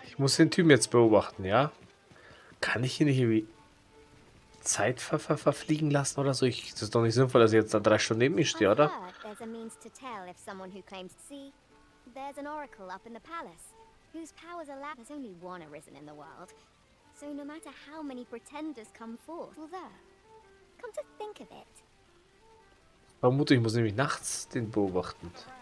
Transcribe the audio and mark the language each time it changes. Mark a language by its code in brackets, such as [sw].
[de] Ich muss den Typen jetzt beobachten, ja? Kann ich hier nicht irgendwie Zeit verfliegen lassen oder so? Das ist doch nicht sinnvoll, dass ich jetzt da 3 Stunden neben mir stehe, oder? [en] There's a means to tell if someone who claims to see. There's an oracle up in the palace, whose powers allow. There's only one arisen in the world, so no matter how many pretenders come forth, well, there. Come to think of it. [de] Vermute, ich muss nämlich nachts den beobachten.